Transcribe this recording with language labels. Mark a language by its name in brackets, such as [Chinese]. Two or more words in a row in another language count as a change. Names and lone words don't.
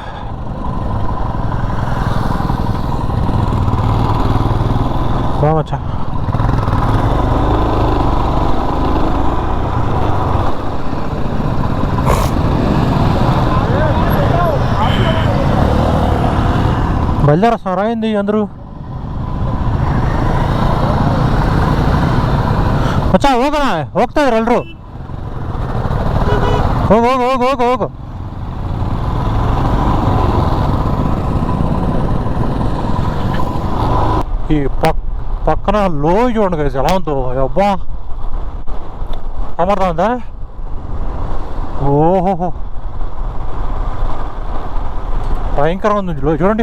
[Telugu] బాగొచ్చా బయలుదేరేస్తారా ఏంది అందరూ? [Kannada] ಮಚ್ಚ ಹೋಗೋಣ, ಹೋಗ್ತಾ ಇದ್ರು ಎಲ್ಲರೂ. ಹೋಗು ಹೋಗು ಹೋಗು ಹೋಗು ಹೋಗು. [Telugu] ఈ పక్కన లో చూడండి కదా ఎలా ఉందో, అబ్బా అమర్దా ఉందా. ఓహోహో భయంకరంగా ఉంది లో చూడండి.